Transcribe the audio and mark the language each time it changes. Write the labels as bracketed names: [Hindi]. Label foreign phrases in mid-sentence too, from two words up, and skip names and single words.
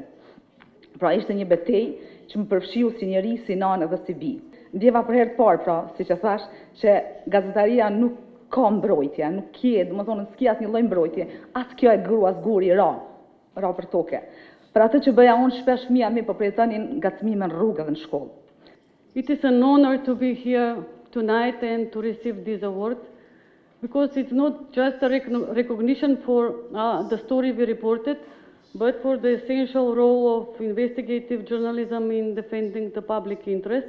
[Albanian] Pra ishte një betejë që më përfshiu si njeri, si nanë dhe si bi. Ndjeva për herë të parë, pra, si që thash, që gazetaria nuk ka mbrojtje, nuk kje, dhe më thonë, s'ki asnjë lloj mbrojtje, as kjo e gru, as guri ra për toke. Për atë që bëja unë shpesh mia mi përprejtonin ngacmime në rrugë dhe në shkollë. [English] It is an honor to be here tonight and to receive this award, because it's not just a recognition for the story we reported, but for the essential role of investigative journalism in defending the public interest.